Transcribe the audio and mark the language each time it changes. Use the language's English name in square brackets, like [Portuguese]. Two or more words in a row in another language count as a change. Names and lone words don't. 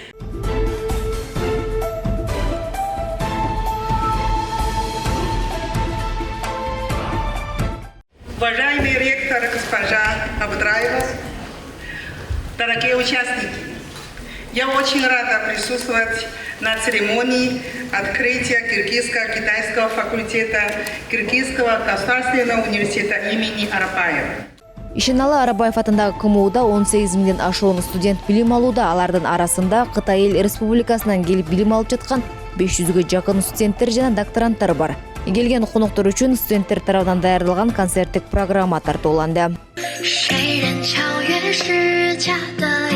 [Russian] Уважаемый ректор госпожа Абдраева, дорогие участники, я очень рада присутствовать на церемонии открытия Киргизско-китайского факультета Киргизского государственного университета имени Арабаева. [Kyrgyz] Ишеналы Арабаев атындагы КМУда 18 миңден ашуун студент билим алууда, алардын арасында Кытай Эл Республикасынан келип билим алып жаткан 500гө жакын студенттер жана докторанттар бар. Келген коноктор үчүн студенттер тарабынан даярдалган концерттик программа тартууланды.